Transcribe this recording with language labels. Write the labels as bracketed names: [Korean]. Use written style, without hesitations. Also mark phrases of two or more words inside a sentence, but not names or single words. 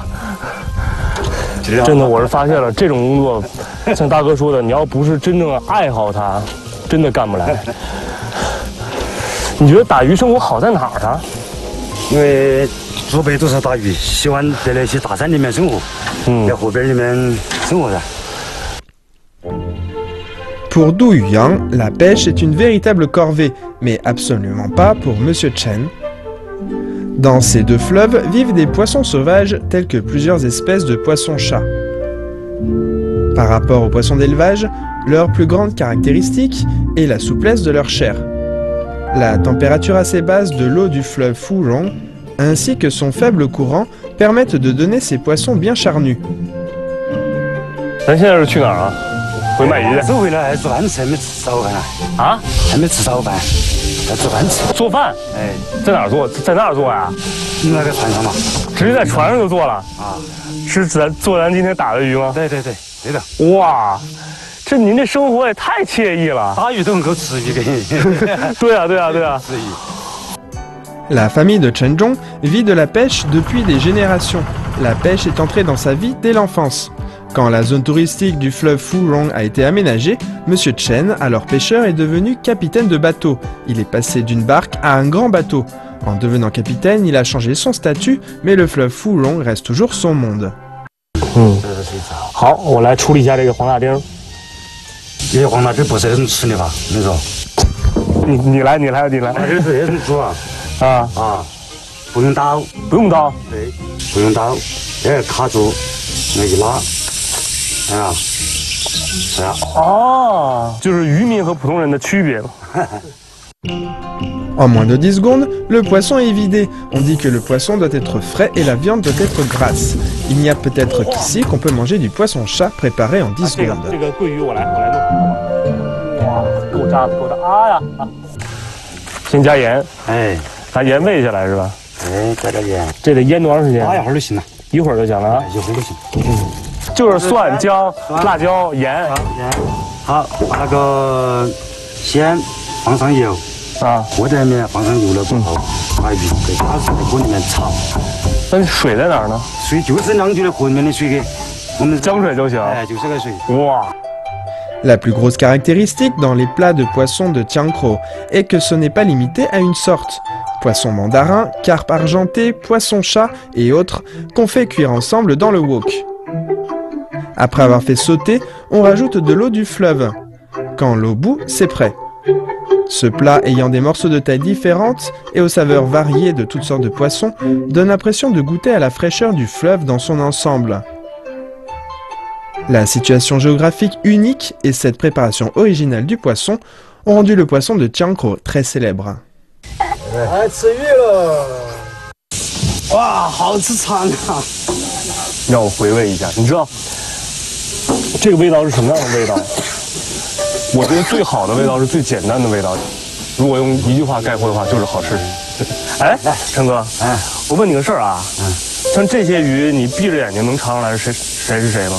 [Chinese] 真的，我是发现了这种工作，像大哥说的，你要不是真正爱好它，真的干不来。你觉得打鱼生活好在哪儿啊？因为祖辈都是打鱼，喜欢在那些大山里面生活，在河边里面生活的。 [French] Pour Du Yuyang, la pêche est une véritable corvée, mais absolument pas pour Monsieur Chen. Dans ces deux fleuves vivent des poissons sauvages tels que plusieurs espèces de poissons-chats. Par rapport aux poissons d'élevage, leur plus grande caractéristique est la souplesse de leur chair. La température assez basse de l'eau du fleuve Furong, ainsi que son faible courant, permettent de donner ces poissons bien charnus. [Chinese] 咱现在是去哪儿啊？回买鱼的。走回来做饭吃，还没吃早饭啊？啊？还没吃早饭，要做饭吃。做饭？哎，在哪儿做？在那儿做呀？那个船上嘛。直接在船上就做了？啊？是做咱今天打的鱼吗？对的。哇！您这生活也太惬意了，打鱼都能够吃鱼的。对啊。 [French] La famille de Chen Zhong vit de la pêche depuis des générations. La pêche est entrée dans sa vie dès l'enfance. Quand la zone touristique du fleuve Furong a été aménagée, Monsieur Chen, alors pêcheur, est devenu capitaine de bateau. Il est passé d'une barque à un grand bateau. En devenant capitaine, il a changé son statut, mais le fleuve Furong reste toujours son monde. [Chinese] 好，我来处理一下这个黄大丁。这黄大丁不是很吃的吧？你说？你来。这是很煮啊。不用刀。不用刀。对，不用刀，卡住，那一拉，哦，就是渔民和普通人的区别了。 [French] En moins de 10 secondes, le poisson est vidé. On dit que le poisson doit être frais et la viande doit être grasse. Il n'y a peut-être qu'ici qu'on peut manger du poisson-chat préparé en 10 secondes. [Chinese] 这个桂鱼我来弄。哇，够扎的。啊呀！先加盐，把盐煨下来是吧？加点盐。这得腌多长时间？一会儿就行了。一会儿就行了啊。一会儿就行。就是蒜、姜、辣椒、盐。好，把那个先放上油。锅在里面放上油了之后，把鱼给加入锅里面炒。那水在哪儿呢？水就是两句的河里面的水给我们江水就行。就是这个水。哇！ [French] La plus grosse caractéristique dans les plats de poisson de Tiancro est que ce n'est pas limité à une sorte. Poisson mandarin, carpe argenté, poisson-chat et autres qu'on fait cuire ensemble dans le wok. Après avoir fait sauter, on rajoute de l'eau du fleuve. Quand l'eau bout, c'est prêt. Ce plat ayant des morceaux de taille différentes et aux saveurs variées de toutes sortes de poissons donne l'impression de goûter à la fraîcheur du fleuve dans son ensemble. La situation géographique unique et cette préparation originale du poisson ont rendu le poisson de Tiancro très célèbre. [Chinese] 来吃鱼了！哇，好吃惨啊！让我回味一下，你知道这个味道是什么样的味道？我觉得最好的味道是最简单的味道。如果用一句话概括的话，就是好吃。哎，陈哥，我问你个事儿啊，像这些鱼，你闭着眼睛能尝出来是谁是谁吗？